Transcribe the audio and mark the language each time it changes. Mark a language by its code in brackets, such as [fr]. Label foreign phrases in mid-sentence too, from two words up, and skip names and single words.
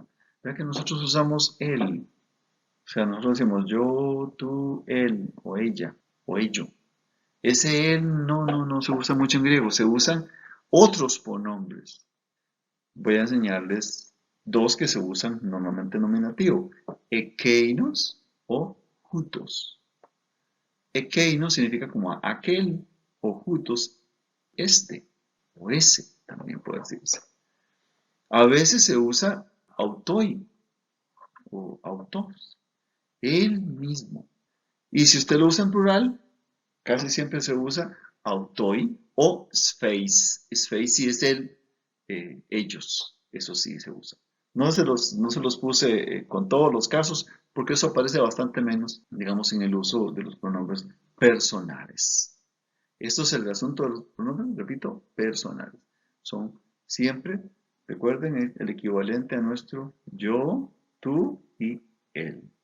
[es] Vean que nosotros usamos él. O sea, nosotros decimos yo, tú, él, o ella, o ello. Ese él no se usa mucho en griego, se usan otros pronombres. Voy a enseñarles dos que se usan normalmente en nominativo, [el] ekeinos o hutos. [es] Ekeinos significa como aquel, o hutos, este, o ese, también puede decirse. A veces se usa autoi, o autos, él mismo. Y si usted lo usa en plural, casi siempre se usa autoi o spheis. Spheis sí es ellos. Eso sí se usa. No se los puse con todos los casos porque eso aparece bastante menos, digamos, en el uso de los pronombres personales. Esto es el asunto de los pronombres, repito, personales. Son siempre, recuerden, el equivalente a nuestro yo, tú y él.